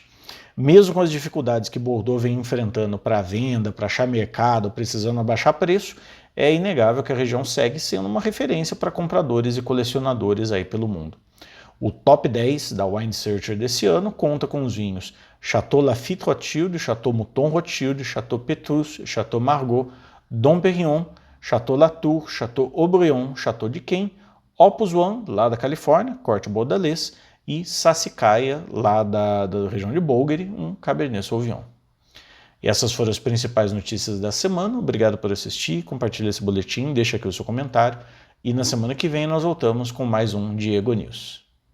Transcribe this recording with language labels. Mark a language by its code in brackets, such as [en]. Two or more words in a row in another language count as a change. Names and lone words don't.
[pt] Mesmo com as dificuldades que Bordeaux vem enfrentando para a venda, para achar mercado, precisando abaixar preço, é inegável que a região segue sendo uma referência para compradores e colecionadores aí pelo mundo. O top 10 da Wine Searcher desse ano conta com os vinhos Château Lafite Rothschild, Château Mouton Rothschild, Château Petrus, Château Margaux, Dom Perignon, Château Latour, Château Haut-Brion, Château d'Yquem, Opus One, lá da Califórnia, corte bordalês, e Sassicaia, lá da região de Bulgari, um Cabernet Sauvignon. E essas foram as principais notícias da semana. Obrigado por assistir, compartilhe esse boletim, deixa aqui o seu comentário. E na semana que vem nós voltamos com mais um Diego News.